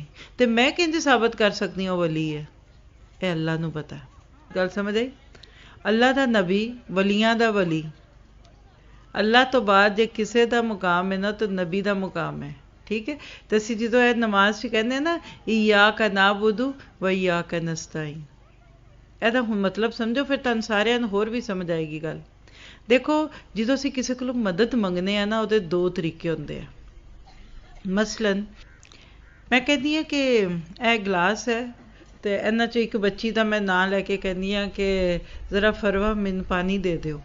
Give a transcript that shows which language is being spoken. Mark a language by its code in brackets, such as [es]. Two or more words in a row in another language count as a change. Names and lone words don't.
[pa] ਤੇ ਮੈਂ ਕਿੰਝ ਸਾਬਤ ਕਰ ਸਕਦੀ ਹਾਂ ਉਹ ਵਲੀ ਹੈ? ਇਹ ਅੱਲਾ ਨੂੰ ਪਤਾ। ਗੱਲ ਸਮਝ ਆਈ? ਅੱਲਾ ਦਾ ਨਬੀ, ਵਲੀਆਂ ਦਾ ਵਲੀ। ਅੱਲਾ ਤੋਂ ਬਾਅਦ ਜੇ ਕਿਸੇ ਦਾ ਮੁਕਾਮ ਹੈ ਨਾ ਤਾਂ ਨਬੀ ਦਾ ਮੁਕਾਮ ਹੈ, ਠੀਕ ਹੈ? ਤੇ ਅਸੀਂ ਜਦੋਂ ਇਹ ਨਮਾਜ਼ 'ਚ ਕਹਿੰਦੇ ਨਾ [ar] إياك نعبد وإياك نستعين, [pa] ਇਹਦਾ ਹੁਣ ਮਤਲਬ ਸਮਝੋ, ਫਿਰ ਤੁਹਾਨੂੰ ਸਾਰਿਆਂ ਨੂੰ ਹੋਰ ਵੀ ਸਮਝ ਆਏਗੀ ਗੱਲ। ਦੇਖੋ, ਜਦੋਂ ਅਸੀਂ ਕਿਸੇ ਕੋਲੋਂ ਮਦਦ ਮੰਗਦੇ ਆ ਨਾ, ਉਹਦੇ 2 ਤਰੀਕੇ ਹੁੰਦੇ ਆ। ਮਸਲਨ ਮੈਂ ਕਹਿੰਦੀ ਹਾਂ ਕਿ ਇਹ ਗਲਾਸ ਹੈ ਤੇ ਇਹਨਾਂ 'ਚ ਇੱਕ ਬੱਚੀ ਦਾ ਮੈਂ ਨਾਂ ਲੈ ਕੇ ਕਹਿੰਦੀ ਹਾਂ ਕਿ ਜ਼ਰਾ ਫਰਵਾ ਮੈਨੂੰ ਪਾਣੀ ਦੇ ਦਿਓ।